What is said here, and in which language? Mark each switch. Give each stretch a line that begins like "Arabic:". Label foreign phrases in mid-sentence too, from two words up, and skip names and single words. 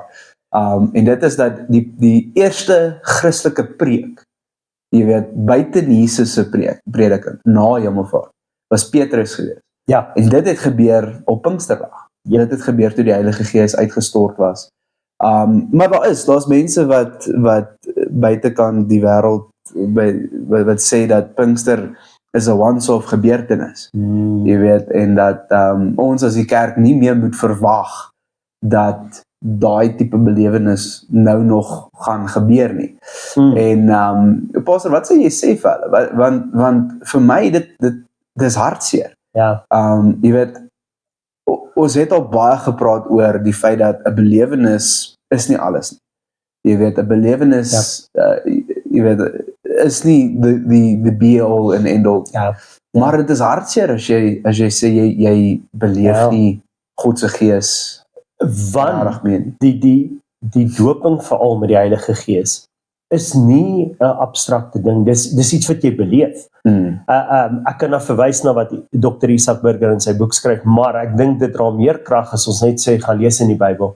Afrikaans: En dit is dat die eerste Christelike preek, jy weet, buite Jesus se prediking na hemelvaart, was Petrus gewees. Ja. En dit het gebeur op Pinksterdag. Dit het gebeur toe die Heilige Gees uitgestort was. Maar daar's mense wat buitekant die wêreld wat sê dat Pinkster is 'n once-off gebeurtenis. Jy weet, en dat ons as die kerk nie meer moet verwag dat daai tipe belewenis nou nog gaan gebeur nie. En Pastor, wat sou jy sê vir hulle? Want vir my dis hartseer. Ja. Jy weet, ons het al baie gepraat oor die feit dat 'n belewenis is nie alles nie. Jy weet, 'n belewenis jy weet, is nie
English: the be all and end all.
Afrikaans: Ja. Maar dit is hartseer as jy sê jy beleef nie God se Gees Want die doping veral met die Heilige Gees is nie 'n abstrakte ding, dis iets wat jy beleef. Ek kan nou verwys na wat Dr. Isaac Burger in sy boek skryf, maar ek dink dit dra meer krag as ons net sê, gaan lees in die Bybel.